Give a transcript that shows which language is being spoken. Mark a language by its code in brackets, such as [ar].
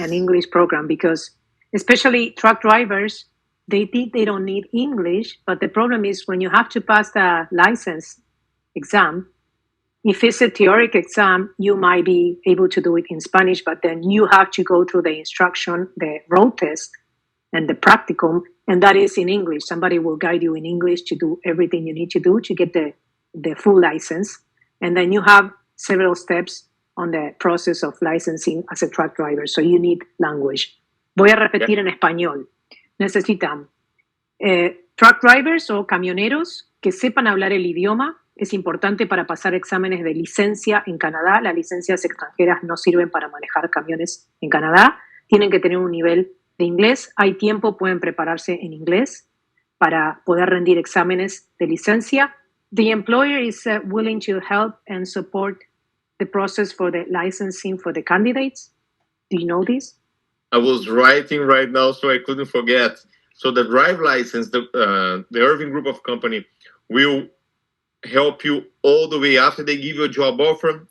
[en] an English program, because especially truck drivers, they think they don't need English, but the problem is when you have to pass the license exam, if it's a theoric exam, you might be able to do it in Spanish, but then you have to go through the instruction, the road test, and the practicum, and that is in English. Somebody will guide you in English to do everything you need to do to get the full license. And then you have several steps on the process of licensing as a truck driver. So you need language. [es] Voy a repetir en español. Necesitan truck drivers o camioneros que sepan hablar el idioma. Es importante para pasar exámenes de licencia en Canadá. Las licencias extranjeras no sirven para manejar camiones en Canadá. Tienen que tener un nivel de inglés. Hay tiempo, pueden prepararse en inglés para poder rendir exámenes de licencia. [en] The employer is willing to help and support the process for the licensing for the candidates. Do you know this? I was writing right now, so I couldn't forget. So the drive license, the Irving Group of Company will help you all the way after they give you a job offer.